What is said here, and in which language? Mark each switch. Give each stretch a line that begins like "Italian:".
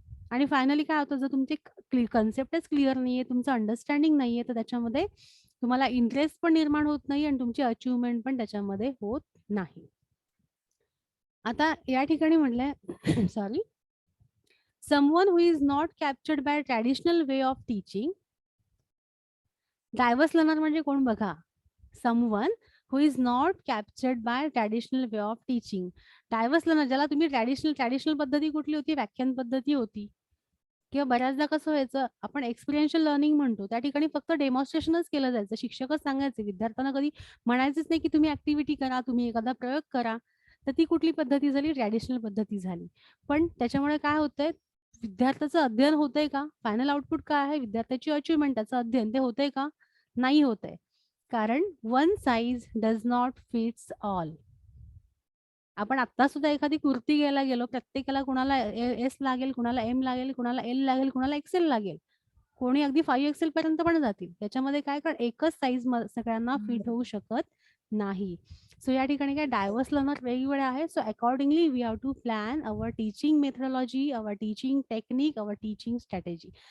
Marathi: आणि फायनली काय होतं, जर तुमची कन्सेप्टच क्लिअर नाहीये, तुमचं अंडरस्टँडिंग नाहीये, तर त्याच्यामध्ये तुम्हाला इंटरेस्ट पण निर्माण होत नाही आणि तुमची अचिव्हमेंट पण त्याच्यामध्ये होत नाही. आता या ठिकाणी म्हटलंय
English: Sorry, someone who is not captured by traditional way of teaching. Diverse learner
Marathi: म्हणजे कोण बघा,
English: Someone who is not captured by traditional way of teaching.
Marathi: Diverse learner ज्याला तुम्ही ट्रॅडिशनल पद्धती कुठली होती, व्याख्यान पद्धती होती, किंवा बऱ्याचदा कसं व्हायचं, आपण एक्सपिरियन्शियल लर्निंग म्हणतो, त्या ठिकाणी फक्त डेमॉन्स्ट्रेशनच केलं जायचं, शिक्षकच सांगायचे, विद्यार्थ्यांना कधी म्हणायचंच नाही की तुम्ही ऍक्टिव्हिटी करा, तुम्ही एखादा प्रयोग करा. तर ती कुठली पद्धती झाली, ट्रॅडिशनल पद्धती झाली. पण त्याच्यामुळे काय होतंय, विद्यार्थ्याचं अध्ययन होतंय का, फायनल आउटपुट काय आहे, विद्यार्थ्याची अचिव्हमेंट, त्याचं अध्ययन ते होतंय का, नाही होतंय.
English: कारण one size does not fits all.
Marathi: आपण आता सुद्धा एखादी कुर्ती घ्यायला गेलो, प्रत्येकाला कुणाला S लागेल, कुणाला M लागेल, कुणाला L लागेल, कुणाला XL लागेल, कोणी अगदी 5XL पर्यंत पण जातील. त्याच्यामध्ये काय, कारण एकच साईज सगळ्यांना फिट होऊ शकत नाही. सो या ठिकाणी काय, डायव्हर्स लर्नर वेगवेगळे आहे.
English: So accordingly we have to plan our teaching methodology, our teaching technique, our teaching strategy.